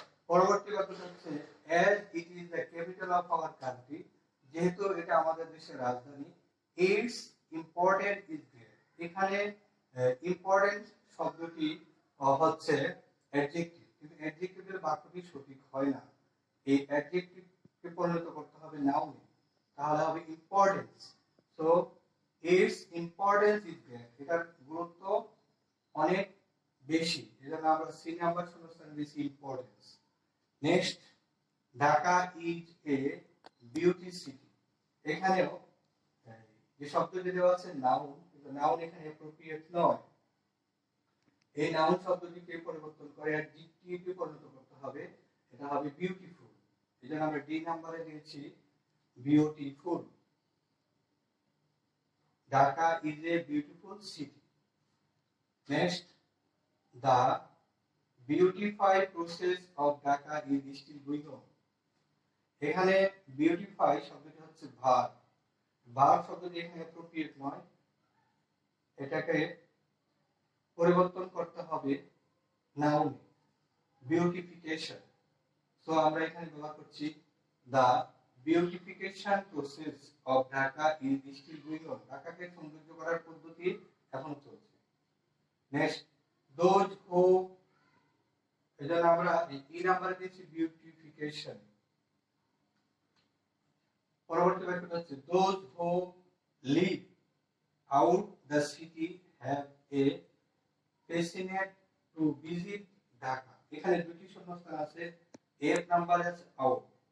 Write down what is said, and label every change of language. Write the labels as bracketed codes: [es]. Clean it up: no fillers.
[bn] পরবর্তী বাক্যটা হচ্ছে [en] as it is the capital of our country, [bn] যেহেতু এটা আমাদের দেশের রাজধানী, [en] its important is there। [bn] এখানে ইম্পর্টেন্ট শব্দটি হচ্ছে অ্যাডজেক্টিভ, কিন্তু অ্যাডজেক্টিভের বাক্যটি সঠিক হয় না, এই অ্যাডজেক্টিভকে পরিণত করতে হবে নাউনে, তাহলে হবে importance. So [en] its importance is there, [bn] এটার গুরুত্ব অনেক বেশি, এজন্য আমরা সি নাম্বার শূন্যস্থানে দিয়েছি importance. [en] Next, Dhaka is a beauty city. [bn] এখানেও যে শব্দটি দেওয়া আছে নাউন, কিন্তু নাউন এখানে অ্যাপ্রোপ্রিয়েট নয়, এই নাউন শব্দটিকে পরিবর্তন করে অ্যাডজেক্টিভে পরিণত করতে হবে, এটা হবে বিউটিফুল। এজন্য আমরা ডি নাম্বারে দিয়েছি beautiful. [en] Dhaka is a beautiful city. Next, the beautify process of Dhaka is still going on। [bn] এখানে বিউটিফাই শব্দটি হচ্ছে ভার্ব, ভার্ব শব্দটি এখানে অ্যাপ্রোপ্রিয়েট নয়, এটাকে পরিবর্তন করতে হবে নাউনে, বিউটিফিকেশন। সো আমরা এখানে ব্যবহার করছি [en] the beautification process of Dhaka is still going on। [bn] ঢাকাকে সৌন্দর্য করার পদ্ধতি এখন চলছে। নেক্সট, [en] those who, [bn] এজন্য আমরা ই নাম্বার দিয়েছি বিউটিফিকেশন। পরবর্তী বাক্যটা হচ্ছে [en] those who live out the city have a passionate to visit Dhaka। [bn] এখানে দুটি শূন্যস্থান আছে, এর নাম্বার আছে আউট।